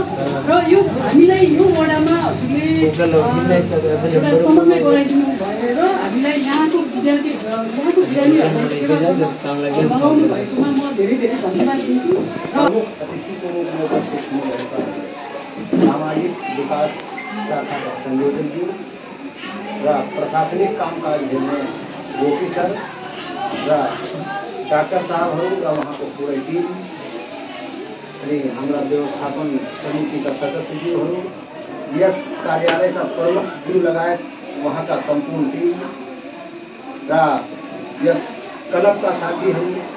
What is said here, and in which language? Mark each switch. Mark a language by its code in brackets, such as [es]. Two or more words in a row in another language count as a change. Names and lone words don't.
[ne] र यो हामीलाई यो वडामा हजुरले एउटा समन्वय गराइदिनु भएर हामीलाई यहाँको बिरामीहरूलाई सेवा लगाउनु भएकोमा म धेरै धेरै धन्यवाद दिन्छु। सामाजिक विकास शाखा का संयोजन की प्रशासनिक कामकाज हेर्ने गोपी सर र डाक्टर साहबहरू र उहाँको पुरै टिम अनि हाम्रा व्यवस्थापन समितिका सदस्यज्यूहरू यस कार्यालयका प्रमुखज्यू लगायत उहाँका सम्पूर्ण टिम र यस क्लबका साथीहरू